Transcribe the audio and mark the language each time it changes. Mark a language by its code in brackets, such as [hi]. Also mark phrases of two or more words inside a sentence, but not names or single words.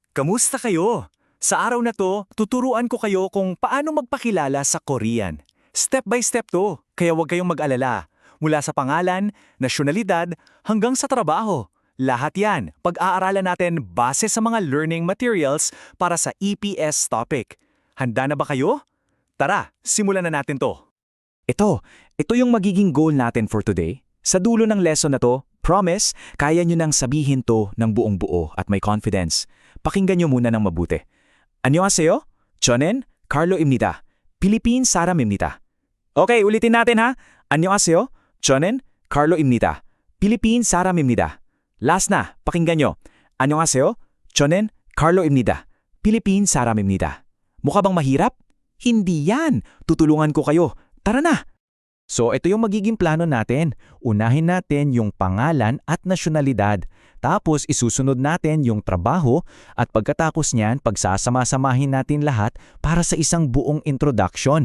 [tl] Kamusta kayo? Sa araw na to, tuturuan ko kayo kung paano magpakilala sa Korean. [en] Step by step to, [tl] kaya huwag kayong mag-alala. Mula sa pangalan, nasyonalidad, hanggang sa trabaho. Lahat yan, pag-aaralan natin base sa mga [en] learning materials [tl] para sa EPS topic. Handa na ba kayo? Tara, simulan na natin to. Ito yung magiging goal natin [en] for today. [tl] Sa dulo ng lesson na to, promise, kaya nyo nang sabihin to ng buong buo at may confidence. Pakinggan nyo muna ng mabuti. [ko] Annyeonghaseyo, 저는 Carlo 입니다. Philippine 사람입니다. [tl] Okay, ulitin natin ha. [ko] Annyeonghaseyo, 저는 Carlo 입니다. Philippine 사람입니다. [tl] Last na, pakinggan nyo. [ko] Annyeonghaseyo, 저는 Carlo입니다. Philippine 사람입니다. [tl] Mukha bang mahirap? Hindi yan. Tutulungan ko kayo. Tara na! So ito yung magiging plano natin. Unahin natin yung pangalan at nasyonalidad. Tapos isusunod natin yung trabaho at pagkatapos niyan pagsasama-samahin natin lahat para sa isang buong introduction.